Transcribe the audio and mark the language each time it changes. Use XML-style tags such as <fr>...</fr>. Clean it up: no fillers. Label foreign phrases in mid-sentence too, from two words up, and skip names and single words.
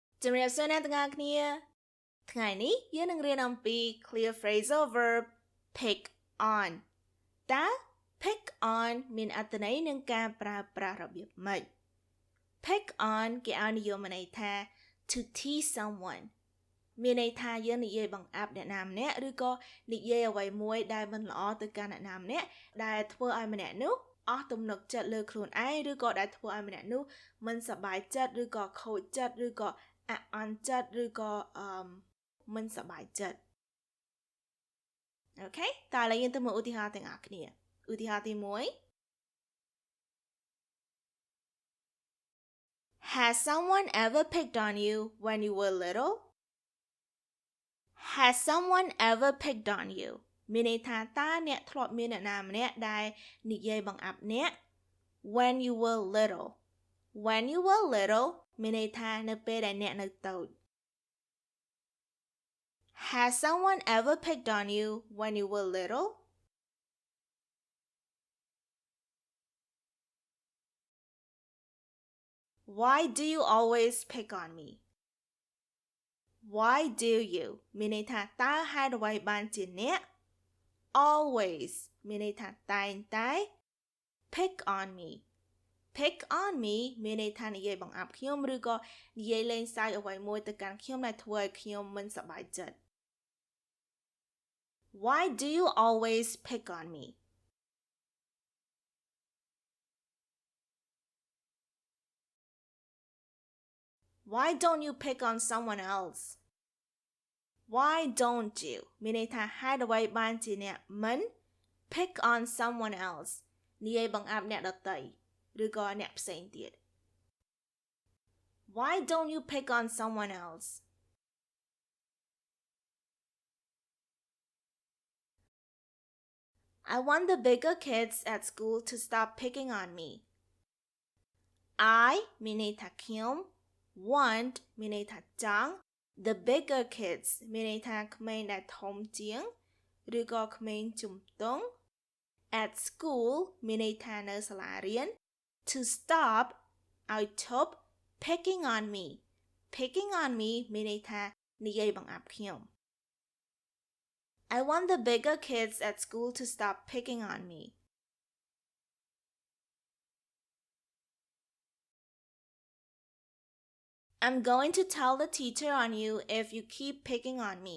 <km>ជំរាបសួរអ្នកទាំងអស់គ្នាថ្ងៃនេះយើងនឹងរៀនអំពី</km> <en>clear phrasal verb pick on</en> <km>តើ</km> <en>pick on</en> <km>មានអត្ថន័យនឹងការប្រើប្រាស់របៀបម៉េច</km> <en>pick on</en> <km>គេឲ្យនិយមន័យថា</km> <en>to tease someone</en> <km>មានន័យថាយើងនិយាយបង្អាប់អ្នកណាម្នាក់ឬក៏ និយាយអ្វីមួយដែលមិនល្អទៅកាន់អ្នកណាម្នាក់ដែលធ្វើឲ្យម្នាក់នោះអស់ទំនុកចិត្តលើខ្លួនឯងឬក៏ដែលធ្វើឲ្យម្នាក់នោះមិនសប្បាយចិត្តឬក៏ខូចចិត្តឬក៏អាក់អន់ចិត្តឬក៏មិនសប្បាយចិត្តអូខេតើឥឡូវយើងទៅមើលឧទាហរណ៍ទាំងអស់គ្នាឧទាហរណ៍ទី1</km> <en>Has someone ever picked on you when you were little? Has someone ever picked on you?</en> <km>មានន័យថាតើអ្នកធ្លាប់មានអ្នកណាម្នាក់ដែលនិយាយបង្អាប់អ្នក</km> <en>when you were little when you were little</en> <km>មានន័យថានៅពេលដែលអ្នកនៅតូច</km> <en>Has someone ever picked on you when you were little? Why do you always pick on me? Why do you</en> <km>មានន័យថាតើហេតុអ្វីបានជាអ្នក always មានន័យថាតែងតែ</km> <en>pick on me pick on me</en> <km>មានន័យថានិយាយបង្អាប់ខ្ញុំឬក៏និយាយលេងសើចអ្វីមួយទៅកាន់ខ្ញុំដែលធ្វើឲ្យខ្ញុំមិនសប្បាយចិត្ត</km> <en>Why do you always pick on me? Why don't you pick on someone else? Why don't you</en> <km>មានន័យថាហេតុអ្វីបានជាអ្នកមិន</km> <en>pick on someone else</en> <km>និយាយបង្អាប់អ្នកដទៃឬក៏អ្នកផ្សេងទៀត</km> <en>Why don't you pick on someone else? I want the bigger kids at school to stop picking on me.</en> <km>I មានន័យថាខ្ញុំ want មានន័យថាចង់</km> <en>the bigger kids</en> <km>មានន័យថាក្មេងដែលធំជាងឬក៏ក្មេងជំទង់</km> <en>at school</en> <km>មានន័យថានៅសាលារៀន</km> <en>to stop</en> <km>ឲ្យឈប់</km> <en>picking on me picking on me</en> <km>មានន័យថានិយាយបង្អាប់ខ្ញុំ</km> <en>I want the bigger kids at school to stop picking on me. I'm going to tell the teacher on you if you keep picking on me.</en>